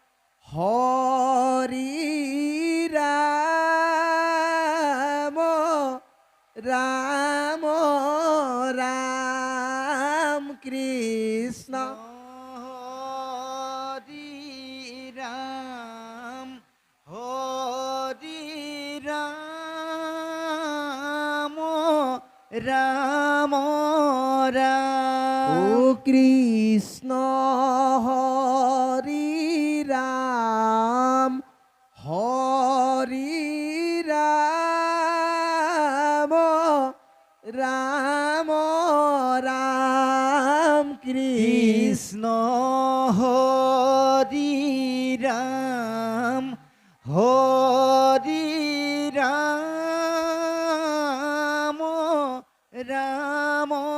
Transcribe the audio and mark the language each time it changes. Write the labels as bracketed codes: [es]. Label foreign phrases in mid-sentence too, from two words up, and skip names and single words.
[as] হৰি ৰাম ৰাম ৰাম কৃষ্ণ হৰি ৰাম হৰি ৰাম ৰাম রাম। [bn] ও কৃষ্ণ হরি রাম হরি রাম রাম রাম কৃষ্ণ হরি রাম হরি রাম রাম